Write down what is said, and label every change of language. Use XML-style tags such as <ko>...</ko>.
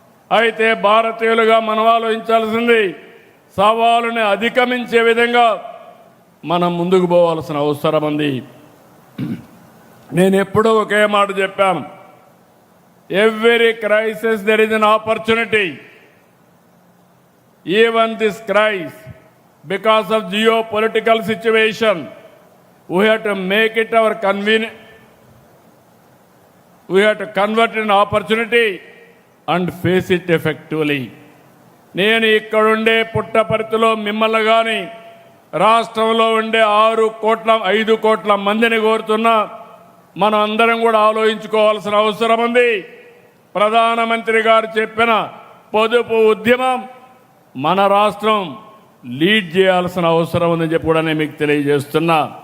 <te>అయితే భారతీయులుగా మనం ఆలోచించాల్సింది సవాలుని అధిగమించే విధంగా మనం ముందుకు పోవాల్సిన అవసరం ఉంది. నేను ఎప్పుడూ ఒకే మాట చెప్పాను,</te> <en>Every crisis there is an opportunity. Even this crisis, because of geopolitical situation, we have to make it our convenient. We have to convert an opportunity and face it effectively.</en> <te>నేను ఇక్కడుండే పుట్టపర్తిలో మిమ్మల్ని కానీ రాష్ట్రంలో ఉండే 5 కోట్ల మందిని కోరుతున్నా, మనం అందరం కూడా ఆలోచించుకోవాల్సిన అవసరం ఉంది. ప్రధానమంత్రి గారు చెప్పిన పొదుపు ఉద్యమం మన రాష్ట్రం లీడ్ చేయాల్సిన అవసరం ఉందని చెప్పి కూడా నేను మీకు తెలియజేస్తున్నా.</te>